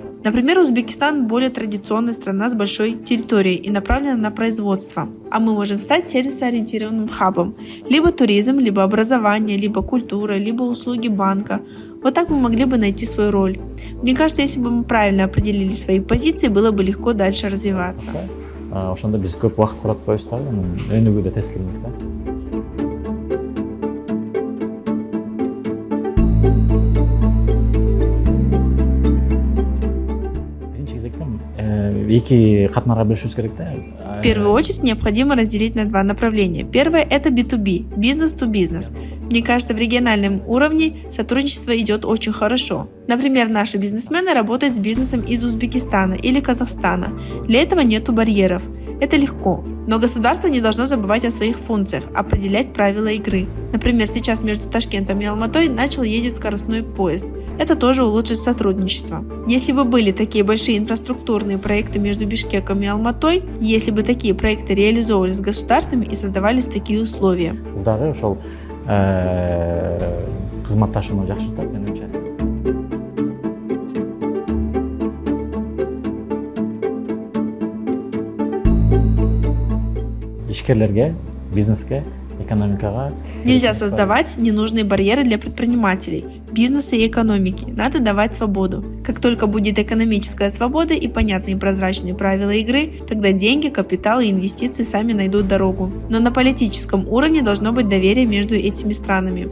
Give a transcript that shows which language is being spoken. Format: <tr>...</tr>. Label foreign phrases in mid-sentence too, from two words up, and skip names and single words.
<ru>Например, Узбекистан более традиционная страна с большой территорией и направлена на производство, а мы можем стать сервисоориентированным хабом. Либо туризм, либо образование, либо культура, либо услуги банка. Вот так мы могли бы найти свою роль. Мне кажется, если бы мы правильно определили свои позиции, было бы легко дальше развиваться.</ru> <ky>Ошондо биз көп убакыт курат коебуз да, өнүгүүдө тез келмейт да. Эки катмарга бөлүшүбүз керек да.</ky> <ru>В первую очередь необходимо разделить на два направления. Первое – это B2B, бизнес-to-бизнес. Мне кажется, в региональном уровне сотрудничество идет очень хорошо. Например, наши бизнесмены работают с бизнесом из Узбекистана или Казахстана. Для этого нету барьеров. Это легко. Но государство не должно забывать о своих функциях, определять правила игры. Например, сейчас между Ташкентом и Алматой начал ездить скоростной поезд. Это тоже улучшит сотрудничество. Если бы были такие большие инфраструктурные проекты между Бишкеком и Алматой, если бы такие проекты реализовывались с государствами и создавались такие условия.</ru> <ky>Кызматташууну жакшыртат, менимче. Ишкерлерге, бизнеске, экономикага.</ky> <ru>Нельзя создавать ненужные барьеры для предпринимателей, бизнеса и экономики. Надо давать свободу. Как только будет экономическая свобода и понятные прозрачные правила игры, тогда деньги, капитал и инвестиции сами найдут дорогу. Но на политическом уровне должно быть доверие между этими странами.</ru>